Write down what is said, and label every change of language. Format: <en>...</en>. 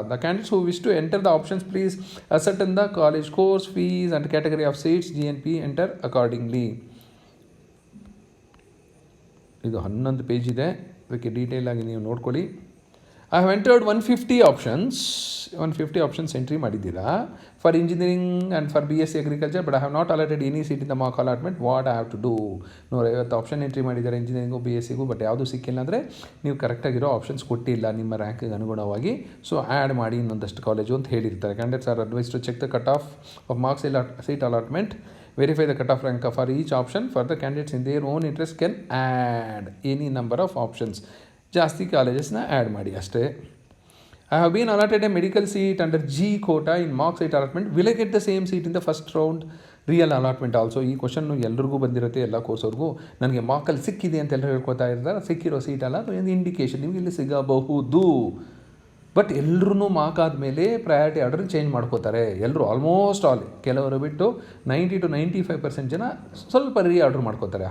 <en>The candidates who wish to enter the options please ascertain the college course fees and category of seats, GNP, enter accordingly.</en> <kn>ಇದು 11 page ಇದೆ, ಅದಕ್ಕೆ detail ಆಗಿ ನೀವು ನೋಡ್ಕೊಳ್ಳಿ.</kn> <en>I have entered 150 options</en> <kn>entry ಮಾಡಿದ್ದೀರಾ</kn> <en>For engineering and for BSc agriculture, but I have not allotted any seat in the mark allotment. What I have to do?</en> <kn>150 option entry ಮಾಡಿದ್ದಾರೆ engineering BScಗೂ, but ಯಾವುದೂ ಸಿಕ್ಕಿಲ್ಲ ಅಂದರೆ ನೀವು ಕರೆಕ್ಟಾಗಿರೋ options ಕೊಟ್ಟಿಲ್ಲ ನಿಮ್ಮ ರ್ಯಾಂಕಿಗೆ ಅನುಗುಣವಾಗಿ. So add ಮಾಡಿ ಇನ್ನೊಂದಷ್ಟು ಕಾಲೇಜು ಅಂತ ಹೇಳಿರ್ತಾರೆ.</kn> <en>Candidates are advise to check the cut off of marks seat allotment, verify the cutoff rank for each option. For the candidates in their own interest can add any number of options.</en> <kn>ಜಾಸ್ತಿ ಕಾಲೇಜಸ್ನ add ಮಾಡಿ ಅಷ್ಟೇ.</kn> <en>I have been allotted a medical seat under G quota in mark seat allotment. Will I get the same seat in the first round real allotment also?</en> <kn>ಈ question ಎಲ್ರಿಗೂ ಬಂದಿರುತ್ತೆ, ಎಲ್ಲ ಕೋರ್ಸವ್ರಿಗೂ. ನನಗೆ ಮಾರ್ಕಲ್ಲಿ ಸಿಕ್ಕಿದೆ ಅಂತ ಎಲ್ಲರೂ ಹೇಳ್ಕೊತಾ ಇರ್ತಾರೆ. ಸಿಕ್ಕಿರೋ ಸೀಟ್ ಅಲ್ಲ, ಅದು ಒಂದು ಇಂಡಿಕೇಶನ್ ನಿಮಗೆ ಇಲ್ಲಿ ಸಿಗಬಹುದು. ಬಟ್ ಎಲ್ಲರೂ ಮಾರ್ಕ್ ಆದಮೇಲೆ ಪ್ರಯಾರಿಟಿ ಆರ್ಡರ್ ಚೇಂಜ್ ಮಾಡ್ಕೋತಾರೆ ಎಲ್ಲರೂ, ಆಲ್ಮೋಸ್ಟ್ ಆಲ್. ಕೆಲವರು ಬಿಟ್ಟು 90 to 95% ಜನ ಸ್ವಲ್ಪ ಆರ್ಡರ್ ಮಾಡ್ಕೋತಾರೆ.</kn>